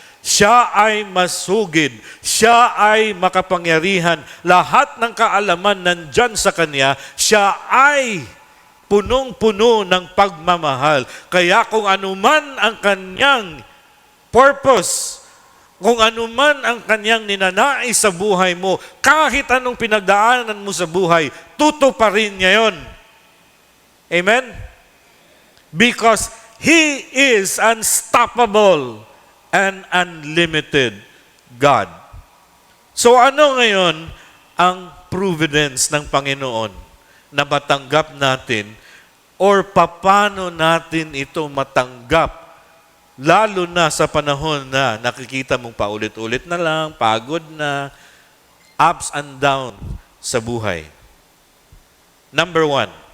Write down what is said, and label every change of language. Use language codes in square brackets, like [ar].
[tl] Siya ay masugid, siya ay makapangyarihan, lahat ng kaalaman nandyan sa Kanya, siya ay punong-puno ng pagmamahal. Kaya kung anuman ang Kanyang purpose, kung anuman ang Kanyang ninanais sa buhay mo, kahit anong pinagdaanan mo sa buhay, tutuparin niya yon. Amen? [en] Because He is unstoppable and unlimited God. [tl] So ano ngayon ang providence ng Panginoon na matanggap natin or paano natin ito matanggap? Lalo na sa panahon na nakikita mong paulit-ulit na lang, pagod na, [en] ups and down [tl] sa buhay. Number 1.